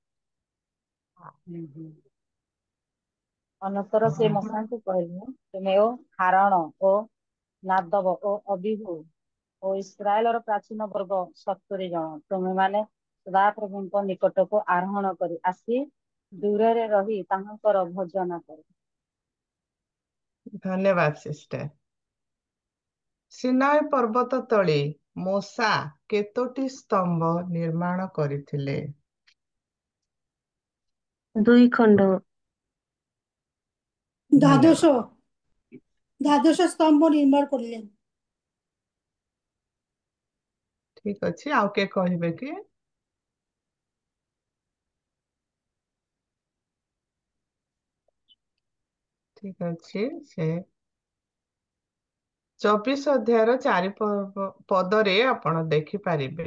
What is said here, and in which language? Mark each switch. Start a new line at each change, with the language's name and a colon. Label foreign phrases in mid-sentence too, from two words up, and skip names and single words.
Odia: ଅନନ୍ତର ସେ ମୂଷାଙ୍କୁ କହିଲେ, ତୁମେ ଓ ହାରଣ ଓ ନାଦବ ଓ ଅବିହୁ ଓ ଇସ୍ରାଏଲର ପ୍ରାଚୀନ ବର୍ଗ 70 ଜଣ, ତୁମେମାନେ ସଦାପ୍ରଭୁଙ୍କ ନିକଟକୁ ଆରୋହଣ କରି ଆସି ଦୂରରେ ରହି ତାହାଙ୍କର ଭଜନ କର। ଧନ୍ୟବାଦ ସିଷ୍ଟର। ସିନାଇ ପର୍ବତ ତଳେ ମୋସା କେତୋଟି ସ୍ତମ୍ଭ ନିର୍ମାଣ କରିଥିଲେ? 2 ଖଣ୍ଡ।
Bangla: দ্বাদশ স্তম্ভ নির্মাণ করিলেন।
Odia: ଠିକ ଅଛି, ଆଉ କିଏ କହିବେ କି? ଠିକ ଅଛି, ସେ 24 ଅଧ୍ୟାୟର 4 ପଦରେ ଆପଣ ଦେଖିପାରିବେ।